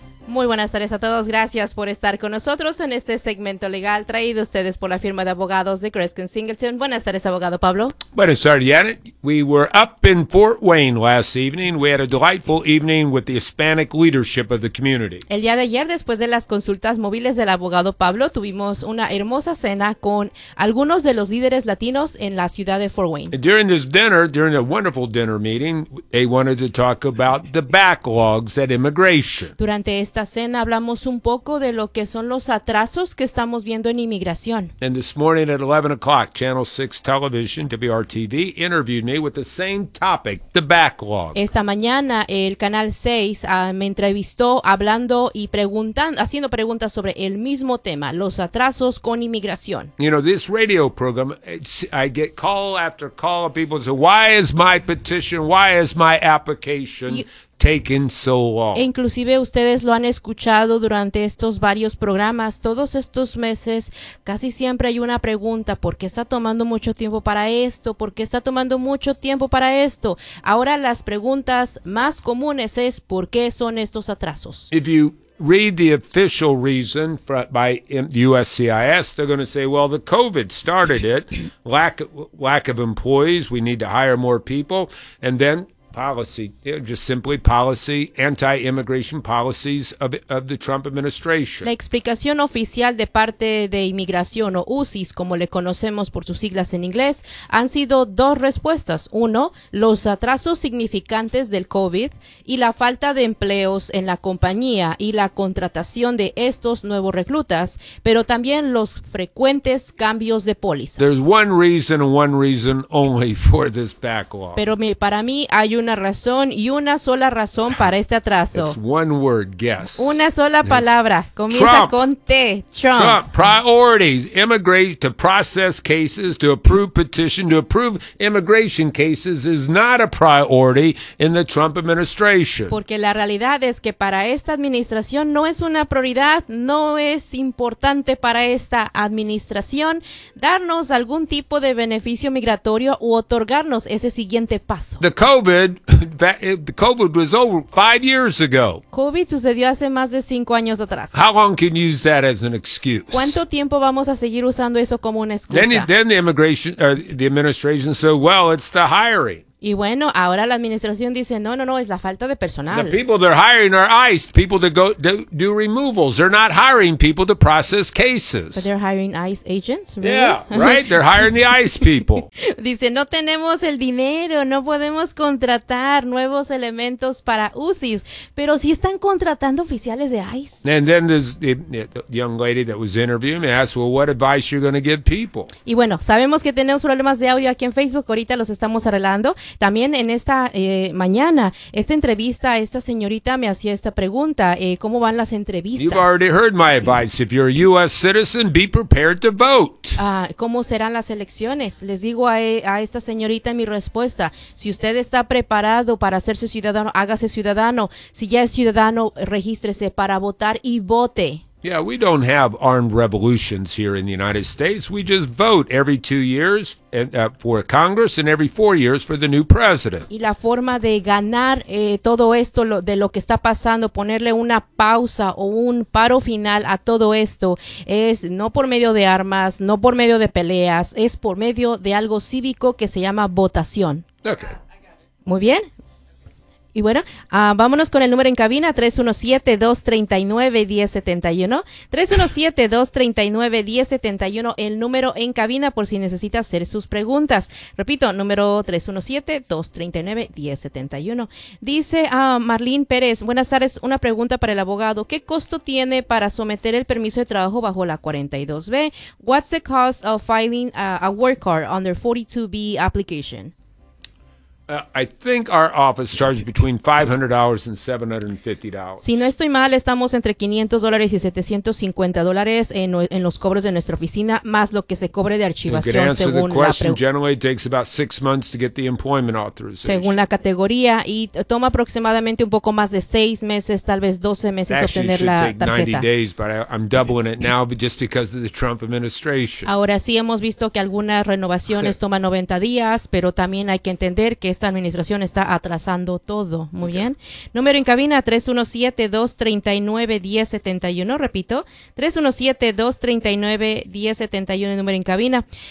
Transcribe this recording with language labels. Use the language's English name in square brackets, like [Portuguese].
[Spanish] Muy buenas tardes a todos. Gracias por estar con nosotros en este segmento legal traído a ustedes por la firma de abogados de Kreskin Singleton. Buenas tardes, abogado Pablo. Buenas tardes, Janet. [English] We were up in Fort Wayne last evening. We had a delightful evening with the Hispanic leadership of the community. [Spanish] El día de ayer, después de las consultas móviles del abogado Pablo, tuvimos una hermosa cena con algunos de los líderes latinos en la ciudad de Fort Wayne. [English] During this dinner, during a wonderful dinner meeting, they wanted to talk about the backlogs at immigration. [Spanish] Durante esta cena hablamos un poco de lo que son los atrasos que estamos viendo en inmigración. [English] And this morning at 11 o'clock, Channel 6 Television, WRTV, interviewed me with the same topic, the backlog. [Spanish] Esta mañana el Canal 6 me entrevistó hablando y preguntando, haciendo preguntas sobre el mismo tema, los atrasos con inmigración. [English] You know, this radio program, I get call after call of people say, why is my petition, why is my application taking so long. [Spanish] Inclusive ustedes lo han escuchado durante estos varios programas, todos estos meses, casi siempre hay una pregunta, ¿por qué está tomando mucho tiempo para esto? ¿Por qué está tomando mucho tiempo para esto? Ahora las preguntas más comunes es ¿por qué son estos atrasos? [English] If you read the official reason by USCIS, they're going to say, well, the COVID started it, lack of employees, we need to hire more people, and then policy, just simply policy, anti-immigration policies of the Trump administration. [Spanish] La explicación oficial de parte de inmigración o USCIS, como le conocemos por sus siglas en inglés, han sido dos respuestas. Uno, los atrasos significantes del COVID y la falta de empleos en la compañía y la contratación de estos nuevos reclutas, pero también los frecuentes cambios de póliza. [English] There's one reason and one reason only for this backlog. [Spanish] Pero para mí hay una razón y una sola razón para este atraso. [English] It's one word, guess. [Spanish] Una sola palabra. Comienza [English] Trump. [Spanish] Con T. Trump. [English] Trump. Priorities. Immigrate to process cases, to approve petition, to approve immigration cases is not a priority in the Trump administration. [Spanish] Porque la realidad es que para esta administración no es una prioridad, no es importante para esta administración darnos algún tipo de beneficio migratorio u otorgarnos ese siguiente paso. [English] The COVID was over 5 years ago. [Spanish] COVID sucedió hace más de 5 años atrás. [English] How long can you use that as an excuse? [Spanish] ¿Cuánto tiempo vamos a seguir usando eso como una excusa? [English] Then the immigration, the administration said, well, it's the hiring. [Spanish] Y bueno, ahora la administración dice, no, es la falta de personal. [English] The people they're hiring are ICE, people that go do removals. They're not hiring people to process cases. But they're hiring ICE agents, really? Yeah, right? They're hiring the ICE people. [Spanish] Dice, no tenemos el dinero, no podemos contratar nuevos elementos para UCIs. Pero sí están contratando oficiales de ICE. [English] And then the young lady that was interviewing me asked, well, what advice are you going to give people? [Spanish] Y bueno, sabemos que tenemos problemas de audio aquí en Facebook, ahorita los estamos arreglando. También en esta mañana, esta entrevista, esta señorita me hacía esta pregunta, ¿cómo van las entrevistas? [English] You've already heard my advice. If you're a U.S. citizen, be prepared to vote. [Spanish] ¿Cómo serán las elecciones? Les digo a esta señorita mi respuesta. Si usted está preparado para hacerse ciudadano, hágase ciudadano. Si ya es ciudadano, regístrese para votar y vote. [English] Yeah, we don't have armed revolutions here in the United States. We just vote every 2 years for Congress and every 4 years for the new president. [Spanish] Y la forma de ganar todo esto de lo que está pasando, ponerle una pausa o un paro final a todo esto es no por medio de armas, no por medio de peleas, es por medio de algo cívico que se llama votación. [English] Okay. [Spanish] Muy bien. Y bueno, vámonos con el número en cabina, 317-239-1071. 317-239-1071, el número en cabina por si necesita hacer sus preguntas. Repito, número 317-239-1071. Dice Marlene Pérez, buenas tardes, una pregunta para el abogado. ¿Qué costo tiene para someter el permiso de trabajo bajo la 42B? [English] What's the cost of filing a work card under 42B application? I think our office charges between $500 and $750. [Spanish] Si no estoy mal, estamos entre $500 y $750 en los cobros de nuestra oficina, más lo que se cobre de archivación. [English] You can answer the question. Generally, it takes about 6 months to get the employment authorization. [Spanish] Según la categoría, y toma aproximadamente un poco más de 6 meses, tal vez 12 meses, [English] actually, [Spanish] obtener la tarjeta. [English] Actually, it should take 90 days, but I'm doubling it now just because of the Trump administration. [Spanish] Ahora sí hemos visto que algunas renovaciones toman 90 días, pero también hay que entender que esta administración está atrasando todo. Muy bien. Número en cabina, 317-239-1071. Repito, 317-239-1071, el número en cabina.